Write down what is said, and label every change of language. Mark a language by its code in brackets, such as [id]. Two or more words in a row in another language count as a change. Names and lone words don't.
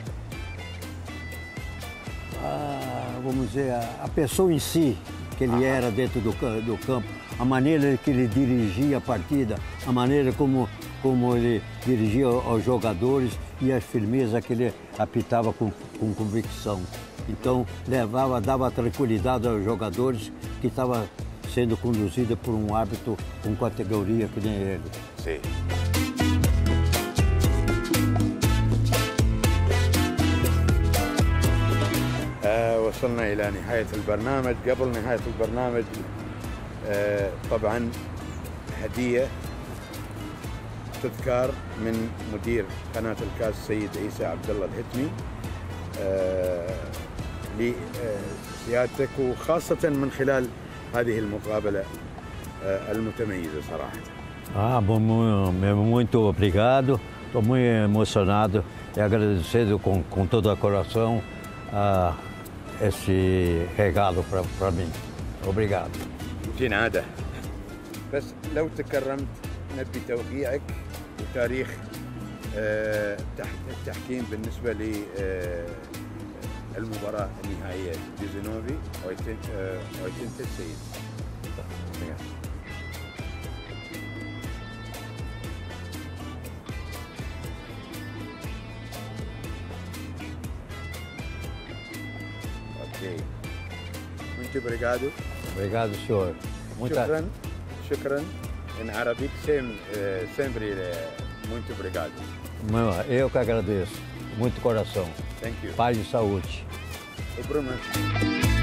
[pt] Vamos dizer, a pessoa em si, que ele era dentro do campo, a maneira que ele dirigia a partida, a maneira como ele dirigia aos jogadores e a firmeza que ele apitava com convicção. Então, dava tranquilidade aos jogadores que estava sendo conduzido por um árbitro com categoria que nem ele. Sim. [ar] وصلنا إلى نهاية البرنامج. قبل نهاية البرنامج طبعا هدية تذكار من مدير قناة الكاس السيد عيسى عبد الله الهتمي لسيادتك، وخاصة من خلال هذه المقابلة المتميزة صراحة. [pt] Muito obrigado. Estou muito emocionado e agradecido com todo o coração esse regalo para mim. Obrigado. [ar] جنادة. بس لو تكرمت نبي توقيعك وتاريخ التحكيم بالنسبة للمباراة النهائية جوزينوفي ويتنت السيد. [pt] Muito obrigado. Obrigado, senhor. شكرا em árabe, sempre muito obrigado. Eu que agradeço. Muito coração. [en] Thank you. [pt] Paz e saúde. O Bruno.